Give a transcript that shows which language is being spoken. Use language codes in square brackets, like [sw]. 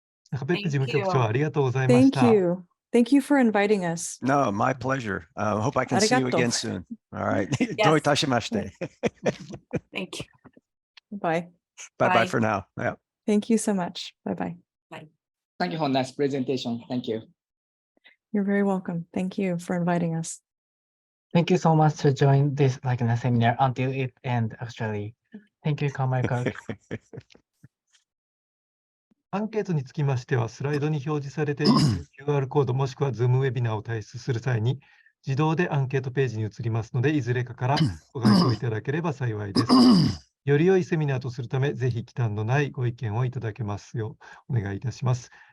[ja] 中別府事務局長、ありがとうございました。 [en] Thank you. Thank you for inviting us. No, my pleasure. Hope I can see you again soon. All right. [ja] どういたしまして。 [en] Thank you. Bye. Bye for now. Yeah. Thank you so much. Bye-bye. Thank you for nice presentation. Thank you. You're very welcome. Thank you for inviting us. Thank you so much to join this seminar until it ends, actually. Thank you, Camille Kirk. [ja] アンケートにつきましては、スライドに表示されている QR コードもしくは Zoom ウェビナーを退出する際に、自動でアンケートページに移りますので、いずれかからご回答いただければ幸いです。より良いセミナーとするため、ぜひ忌憚のないご意見をいただけますようお願いいたします。